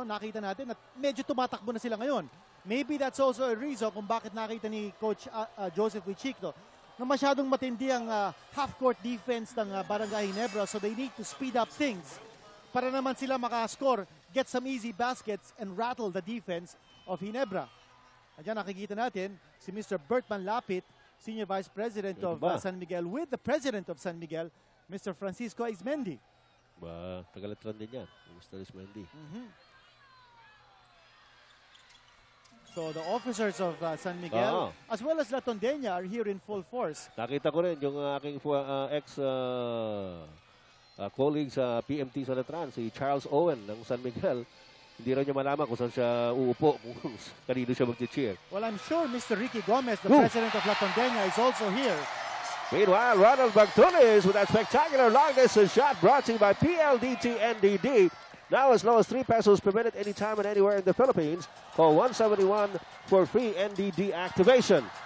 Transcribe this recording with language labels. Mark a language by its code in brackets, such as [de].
[tl] Nakita natin at medyo tumatakbo na sila ngayon. [en] Maybe that's also a reason [tl] kung bakit nakita ni Coach Joseph Wichicto na masyadong matindi ang half-court defense ng Barangay Ginebra, [en] so they need to speed up things [tl] para naman sila makascore, [en] get some easy baskets, and rattle the defense of Ginebra. [tl] Diyan nakikita natin si [en] Mr. Bertman Lapit, Senior Vice President of San Miguel, with the President of San Miguel, Mr. Francisco Ismendi. [tl] Tagalatran din yan, Mr. Ismendi. [en] So the officers of San Miguel, as well as La Tondena, are here in full force. [tl] Nakita ko rin yung aking ex-colleague sa PMT sa Letran, si Charles Owen ng San Miguel. Hindi rin niya malaman kung saan siya uupo, kung kanino siya mag-cheer. [en] Well, I'm sure Mr. Ricky Gomez, the president of La Tondena, is also here. Meanwhile, Ronald Bagtunes with that spectacular long-distance shot brought to you by PLDT NDD. Now as low as 3 pesos per minute anytime and anywhere in the Philippines. Call 171 for free NDD activation.